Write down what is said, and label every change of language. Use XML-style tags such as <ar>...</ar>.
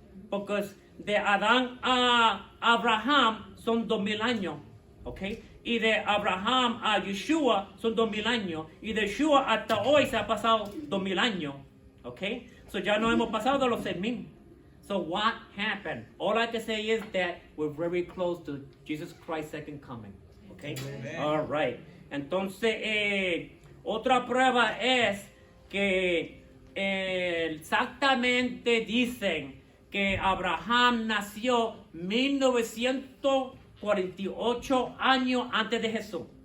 <es>Porque de Adán a Abraham son 2,000 años. Okay? Y de Abraham a Yeshua son 2,000 años. Y de Yeshua hasta hoy se ha pasado 2,000 años. Okay? So ya no hemos pasado de los 6,000.</es> <en>So what happened? All I can say is that we're very close to Jesus Christ's second coming. Okay? Amen. All right.</en> <es>Entonces, otra prueba es que exactamente dicen que Abraham nació 1948 años antes de Jesús.</es>